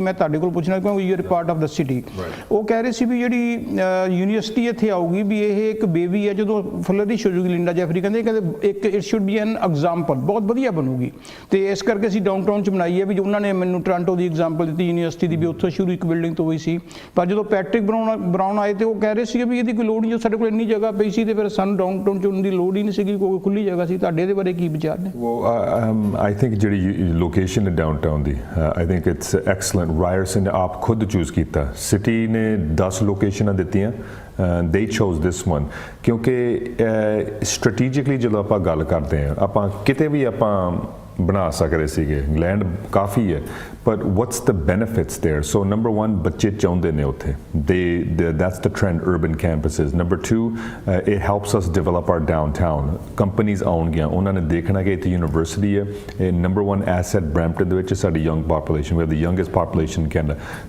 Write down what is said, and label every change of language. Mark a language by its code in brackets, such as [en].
[pa] ਮੈਂ ਤੁਹਾਡੇ ਕੋਲ ਪੁੱਛਣਾ ਕਿਉਂਕਿ [en] You are part of the city. [pa] ਉਹ ਕਹਿ ਰਹੇ ਸੀ ਵੀ ਜਿਹੜੀ ਯੂਨੀਵਰਸਿਟੀ ਇੱਥੇ ਆਊਗੀ ਵੀ ਇਹ ਇੱਕ ਬੇਬੀ ਹੈ, ਜਦੋਂ ਫਲਰਿਸ਼ ਹੋ ਜੂਗੀ, ਲਿੰਡਾ ਜੈਫਰੀ ਕਹਿੰਦੇ ਇੱਕ [en] it should be an example, [pa] ਬਹੁਤ ਵਧੀਆ ਬਣੂਗੀ, ਤੇ ਇਸ ਕਰਕੇ ਅਸੀਂ ਡਾਊਨਟਾਊਨ 'ਚ ਬਣਾਈ ਹੈ। ਵੀ ਉਹਨਾਂ ਨੇ ਮੈਨੂੰ ਟੋਰਾਂਟੋ ਦੀ ਐਗਜ਼ਾਮਪਲ ਦਿੱਤੀ ਯੂਨੀਵਰਸਿਟੀ ਦੀ, ਵੀ ਉੱਥੋਂ ਸ਼ੁਰੂ ਇੱਕ ਬਿਲਡਿੰਗ ਤੋਂ ਹੋਈ ਸੀ, ਪਰ ਜਦੋਂ ਪੈਟਰਿਕ ਬਰਾਊਨ ਆਏ ਤੇ ਉਹ ਕਹਿ ਰਹੇ ਸੀ ਵੀ ਇਹਦੀ ਕੋਈ ਲੋੜ ਨਹੀਂ, ਜੋ ਸਾਡੇ ਕੋਲ ਇੰਨੀ ਜਗ੍ਹਾ ਪਈ ਸੀ ਤੇ ਫਿਰ ਸਾਨੂੰ ਡਾਊਨਟਾਊਨ 'ਚ ਉਹਨਾਂ ਦੀ ਲੋੜ ਹੀ ਨਹੀਂ ਸੀਗੀ, ਕੋਈ ਖੁੱਲੀ ਜਗ੍ਹਾ ਸੀ। ਤੁਹਾਡੇ ਇਹਦੇ ਬਾਰੇ ਕੀ ਵਿਚਾਰ ਨੇ? [en] I think [pa] ਜਿਹੜੀ ਲੋਕੇਸ਼ਨ ਹੈ downtown ਦੀ, [en] I think it's excellent। [pa] Ryerson ਨੇ ਆਪ ਖੁਦ ਚੂਜ਼ ਕੀਤਾ, ਸਿਟੀ ਨੇ 10 ਲੋਕੇਸ਼ਨਾਂ ਦਿੱਤੀਆਂ, [en] they chose this one, [pa] ਕਿਉਂਕਿ ਸਟ੍ਰੈਟੇਜਿਕਲੀ ਜਦੋਂ ਆਪਾਂ ਗੱਲ ਕਰਦੇ ਹਾਂ, ਆਪਾਂ ਕਿਤੇ ਵੀ ਆਪਾਂ ਬਣਾ ਸਕਦੇ ਸੀਗੇ ਲੈਂਡ ਕਾਫੀ ਹੈ [en] but what's the benefits there? So number one, [pa] ਬੱਚੇ ਚਾਹੁੰਦੇ ਨੇ ਉੱਥੇ [en] that's the trend, urban campuses. Number two, it helps us develop our downtown. Companies [pa] ਆਉਣਗੀਆਂ ਉਹਨਾਂ ਨੇ ਦੇਖਣਾ ਕਿ ਇੱਥੇ ਯੂਨੀਵਰਸਿਟੀ ਹੈ [en] number one asset Brampton [pa] ਦੇ ਵਿੱਚ ਸਾਡੀ [en] young population. We have the youngest population in Canada.